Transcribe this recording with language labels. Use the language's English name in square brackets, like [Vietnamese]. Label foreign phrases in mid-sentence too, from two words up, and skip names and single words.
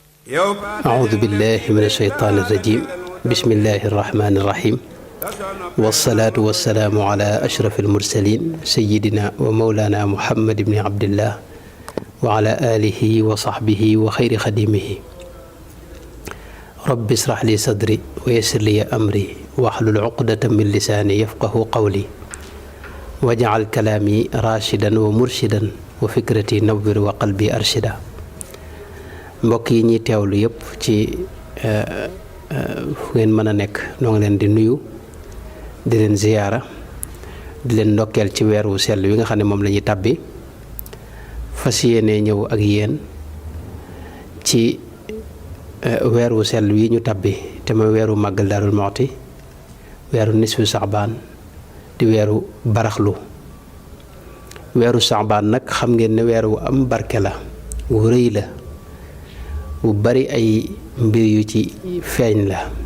[Arabic] أعوذ بالله من الشيطان الرجيم بسم الله الرحمن الرحيم والصلاة والسلام على أشرف المرسلين سيدنا ومولانا محمد بن عبد الله وعلى آله وصحبه وخير خديمه رب اشرح لي صدري ويسر لي أمري واحلل عقدة من لساني يفقه قولي واجعل كلامي راشدا ومرشدا وفكرتي نور وقلبي أرشدا [Wolof] mbokk yi ñi teewlu yëpp ci fu ngeen mën a nekk noo ngi leen di nuyu di leen ziyaara di leen ndokkeel ci weer wu sell wi nga xam ne moom la ñuy tàbbi fas yéene ñëw ak yéen ci weer wu sell wi ñu tàbbi te mooy weeru màggal Daarul Muxti weeru nisfu Saxbaan di weeru baraxlu weeru Saxbaan nag xam ngeen ne weer wu am barke la wu rëy la bu bari ay mbir yu ci feeñ la